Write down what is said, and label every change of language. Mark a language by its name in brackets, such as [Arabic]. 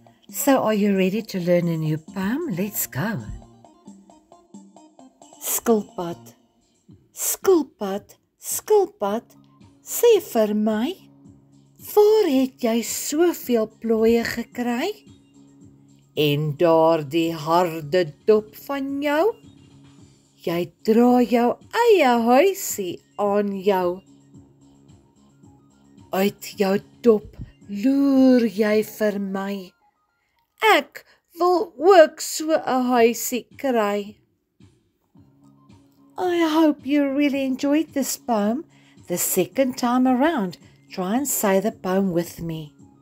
[English] So are you ready to learn a new poem? Let's go. [Afrikaans] Skilpad. Skilpad, skilpad, sê vir my, waar het jy soveel plooie gekry? En daardie harde dop van jou? Jy dra jou eie huisie aan jou. Uit jou dop loer jy vir my. Ek wil ook so 'n huisie kry. [English] I hope you really enjoyed this poem. The second time around, try and say the poem with me.